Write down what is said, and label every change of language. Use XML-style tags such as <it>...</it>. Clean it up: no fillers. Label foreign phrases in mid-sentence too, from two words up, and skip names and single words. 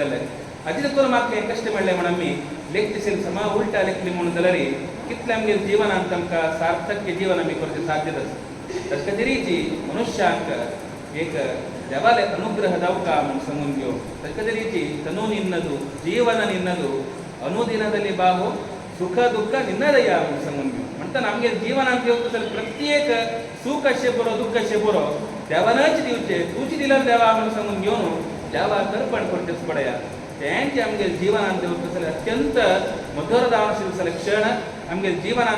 <kok>जालें हाजेर करून म्हाका हें कश्ट मेळ्ळें म्हणून आमी लेखतशीर समा उलटा लेखली म्हणून जाल्यार कितलें आमगेल्या जिवनांत आमकां सार्थक्य जीवन आमी करचें साध्य जाता तशे तरेची मनुश्यांक एक देवाले अनुग्रह जावका म्हणून सांगून घेवन तशे तरेची</kok> <kn>ತನು ನಿನ್ನದು ಜೀವನ ನಿನ್ನದು ಅನುದಿನದಲ್ಲಿ ಬಾಹು ಸುಖ ದುಃಖ ನಿನ್ನದಯ್ಯ</kn> <kok>म्हणून सांगून घेवन म्हणटा आमगे जिवनांत येवता जाल्यार प्रत्येक सूख अशें बरो दुःख अशें बरो देवानच दिवचें तुजी दिल्यार देवा म्हणून सांगून घेवन देवाक अर्पण करचेच पडया तेंचे आमगे जिवनांत येवता जाल्यार अत्यंत मधुर जावन आशिल्ले क्षण आमगे जिवनांत</kok>